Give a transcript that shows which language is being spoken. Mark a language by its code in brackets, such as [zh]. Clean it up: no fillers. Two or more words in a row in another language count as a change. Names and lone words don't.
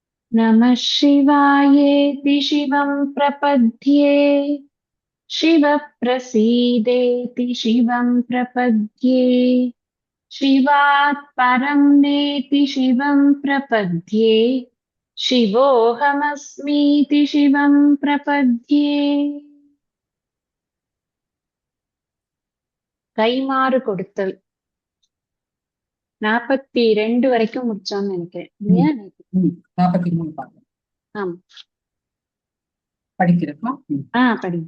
[sa] नमः शिवायेति शिवं प्रपद्ये शिवप्रसीदेति शिवं प्रपद्ये शिवात् परं नेति शिवं प्रपद्ये शिवोऽहमस्मीति शिवं प्रपद्ये. [ta] கைமாறு கொடுத்தல் 42 வரைக்கும் முடிச்சோம்னு நினைக்கிறேன் இல்லையா? 43 பாருங்க. ஆமா, படிக்கிறப்பா படிங்க.